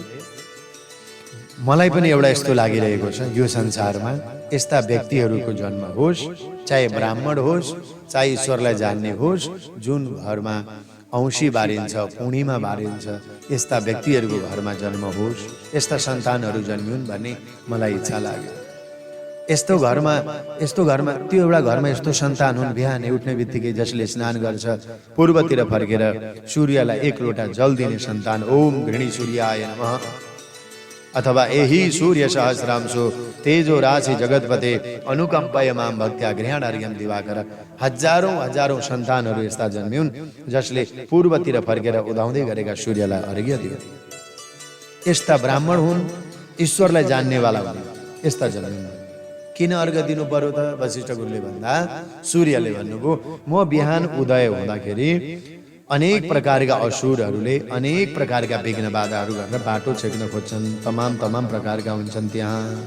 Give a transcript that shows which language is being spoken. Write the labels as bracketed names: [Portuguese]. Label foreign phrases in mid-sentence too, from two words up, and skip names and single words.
[Nepali] मलाई पनि एउटा यस्तो लागिरहेको छ, यो संसारमा यस्ता व्यक्तिहरूको जन्म होस्, चाहे ब्राह्मण होस्, चाहे ईश्वरलाई जान्ने होस्, जुन घरमा औँसी बारिन्छ, पूर्णिमा बारिन्छ, यस्ता व्यक्तिहरूको घरमा जन्म होस्, यस्ता सन्तानहरू जन्मिउन् भन्ने मलाई इच्छा लाग्यो। यस्तो घरमा त्यो एउटा घरमा यस्तो सन्तान हुन्, बिहान उठ्ने बित्तिकै जसले स्नान गर्छ, पूर्वतिर फर्केर सूर्यलाई 1 लोटा जल दिने सन्तान, [Sanskrit] ओम घृणी सूर्याय नमः, अथवा एहि सूर्य सहस्रांशो तेजो राशि जगतपते अनुकम्पय माम भक्त्या गृहाणार्घ्यम दिवाकर। [Nepali] हजारौं सन्तानहरू यस्ता जन्मिउन् जसले पूर्वतिर फर्केर उदाउँदै गरेका सूर्यलाई अर्घ्य दियो। यस्ता ब्राह्मण हुन्, ईश्वरलाई जान्नेवाला हुन्, यस्ता जन्मिउन्। किन अर्घ्य दिनु पर्यो त वशिष्ठ गुरुले भन्दा सूर्यले भन्नुभयो, म बिहान उदय हुँदाखेरि अनेक प्रकारका असुरहरूले अनेक प्रकारका विघ्न बाधाहरू गरेर बाटो छेक्न खोज्छन्, तमाम प्रकारका हुन्छन् त्यहाँ।